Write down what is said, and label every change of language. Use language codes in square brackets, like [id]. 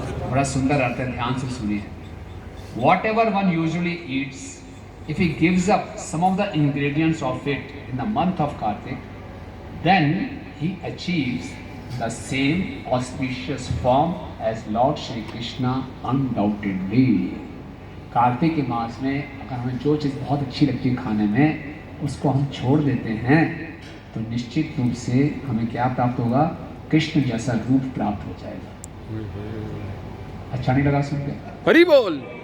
[hi] बड़ा सुंदर अर्थ है, ध्यान से सुनिए। [en] Whatever one usually eats, if he gives up some of the ingredients of it in the month of Kartik, then he achieves the same auspicious form as Lord Shri Krishna undoubtedly. [hi] Kartik के मास में अगर हमें जो चीज़ बहुत अच्छी लगती है खाने में, उसको हम छोड़ देते हैं तो निश्चित रूप से हमें क्या प्राप्त होगा? कृष्ण जैसा रूप प्राप्त हो जाएगा। अच्छा नहीं लगा सुन के? हरि बोल।